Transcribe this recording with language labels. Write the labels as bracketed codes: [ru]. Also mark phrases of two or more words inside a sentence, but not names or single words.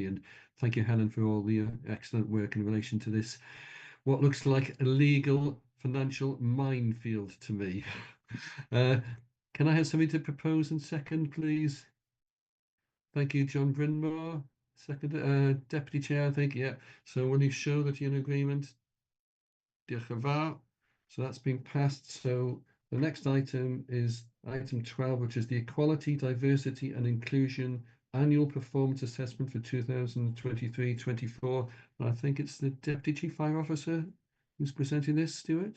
[en] And thank you, Helen, for all the excellent work in relation to this, what looks like a legal financial minefield to me. Can I have somebody to propose and second, please? Thank you, John Brynmore. Second, Deputy Chair, I think, yeah. So will you show that you're in agreement? [cy] Diolch yn fawr. [en] So that's been passed. So the next item is item 12, which is the Equality, Diversity and Inclusion Annual Performance Assessment for 2023-24. I think it's the Deputy Chief Fire Officer who's presenting this, Stuart.